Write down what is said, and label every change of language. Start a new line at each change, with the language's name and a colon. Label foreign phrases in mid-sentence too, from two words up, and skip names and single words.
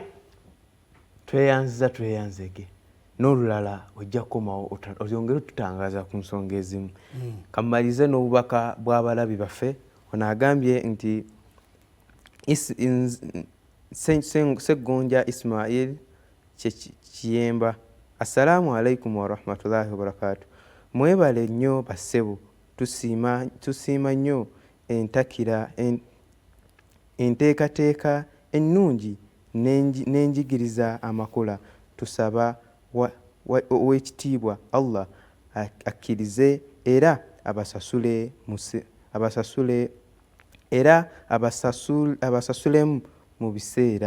Ganda: Tweyanzege n'olulala ojja kukomawo oyongere tutangaza ku nsonga ezimu. Kamalize n'obubaka bw'abalabi baffe. Ono agambye nti Seggonja Ismail Kiyemba,
Arabic: السلام عليكم ورحمة الله وبركاته.
Ganda: Mwebale nnyo bassebo, tusiima nnyo entakira enteekateeka ennungi n'enjigiriza amakula. Tusaba ow'ekitiibwa Allah akkirize era abasasulemu mu biseera.